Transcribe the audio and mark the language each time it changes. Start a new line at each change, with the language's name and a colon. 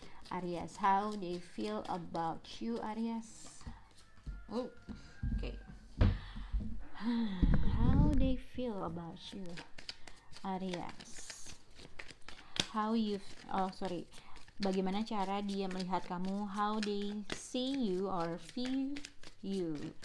English: Aries, how they feel about you Aries. Oh, okay. How they feel about you, Aries. How you, oh sorry.
Indonesian: Bagaimana cara dia melihat kamu?
English: How they see you or feel you?